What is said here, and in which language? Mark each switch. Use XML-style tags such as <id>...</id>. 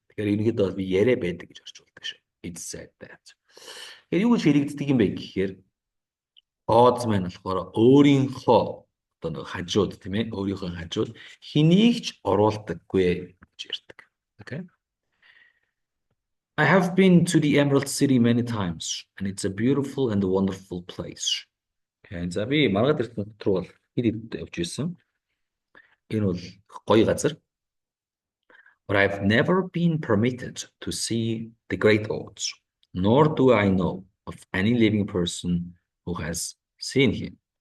<mn>Тэгэхээр ерөнхийдөө би яриа байдаг гэж орчуулдаг шүү.</mn> <en>It's said that.</en> <mn>Тэгэхээр юу гэж хэрэгддэг юм бэ гэхээр odds маань болохоор өөрийнхөө одоо нэг хажууд тийм ээ өөрийнхөө хажууд хэнийг ч оруулдаггүй гэж ярьдаг.</mn> <en>Okay? I have been to the Emerald City many times and it's a beautiful and a wonderful place.</en> <mn>Okay, за би маргаад ирсэн нутг руу бол хэд явж ирсэн. Энэ бол гоё газар.</mn> <en>But I've never been permitted to see the great oaks, nor do I know of any living person who has seen him.</en>